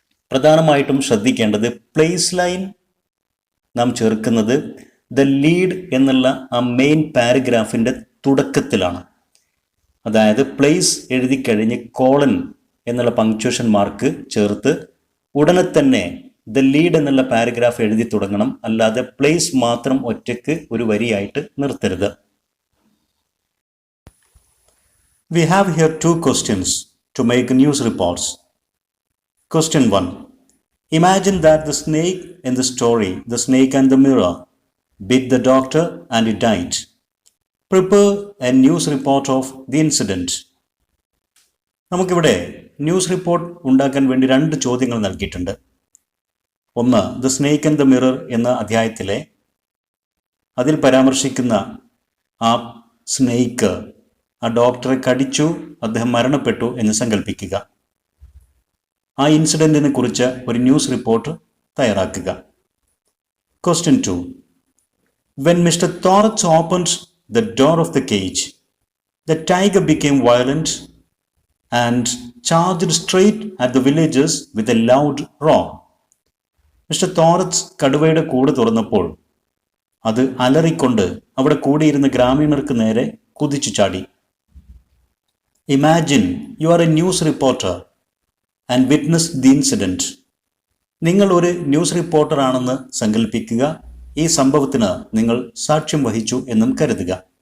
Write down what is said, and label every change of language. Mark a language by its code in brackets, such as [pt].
[ml] പ്രധാനമായിട്ടും ശ്രദ്ധിക്കേണ്ടത് place line നാം ചേർക്കുന്നത് ദ ലീഡ് എന്നുള്ള ആ മെയിൻ പാരഗ്രാഫിൻ്റെ തുടക്കത്തിലാണ്. അതായത് പ്ലേസ് എഴുതി കഴിഞ്ഞ് കോളൻ എന്നുള്ള പങ്ക്ച്വേഷൻ മാർക്ക് ചേർത്ത് ഉടനെ തന്നെ ദ ലീഡ് എന്നുള്ള പാരഗ്രാഫ് എഴുതി തുടങ്ങണം. അല്ലാതെ പ്ലേസ് മാത്രം ഒറ്റയ്ക്ക് ഒരു വരിയായിട്ട് നിർത്തരുത്. [en] We have here 2 questions to make news reports. Question 1. Imagine that the snake in the story, The Snake and the Mirror, bit the doctor and he died. Prepare a news report of the incident. [ml] നമുക്കിവിടെ news report ഉണ്ടാക്കാൻ വേണ്ടി 2 ചോദ്യങ്ങൾ നൽകിയിട്ടുണ്ട്. ഒന്ന്, the snake and the mirror എന്ന അധ്യായത്തിലെ അതിൽ പരാമർശിക്കുന്ന ആ സ്നേക്ക് ആ ഡോക്ടറെ കടിച്ചു, അദ്ദേഹം മരണപ്പെട്ടു എന്ന് സങ്കല്പിക്കുക. ആ ഇൻസിഡൻറ്റിനെ കുറിച്ച് ഒരു ന്യൂസ് റിപ്പോർട്ട് തയ്യാറാക്കുക. [en] Question 2. When Mr. Thorax opened the door of the cage, the tiger became violent and charged straight at the villagers with a loud roar. [ml] Mister തോറക്സ് കടുവയുടെ കൂട് തുറന്നപ്പോൾ അത് അലറിക്കൊണ്ട് അവിടെ കൂടിയിരുന്ന ഗ്രാമീണർക്ക് നേരെ കുതിച്ചു ചാടി. [en] Imagine you are a news reporter and witness the incident. [ml] നിങ്ങൾ ഒരു ന്യൂസ് റിപ്പോർട്ടർ ആണെന്ന് സങ്കല്പിക്കുക. ഈ സംഭവത്തിന് നിങ്ങൾ സാക്ഷ്യം വഹിച്ചു എന്നും കരുതുക.